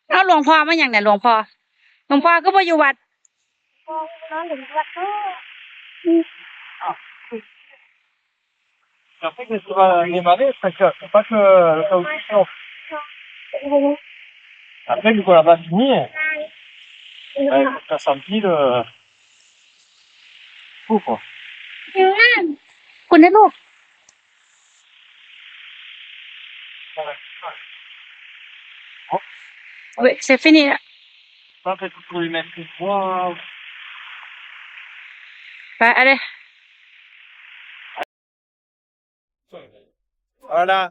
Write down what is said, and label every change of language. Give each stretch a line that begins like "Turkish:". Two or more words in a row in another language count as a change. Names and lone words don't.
Northeastern Thai: ลวงพ่อมาอย่างเนี่ยหลวงพ่อก็บ่อยู่วัด
French: Après que ça va démarrer, c'est pas que le caoutchouc. Après, vu qu'on l'a pas fini, ça s'empile tout, quoi.
Thai: คุณนะลูก
French: Oui, c'est fini là. Ça, peut-être pour lui mettre une fois. Bah, allez. Voilà.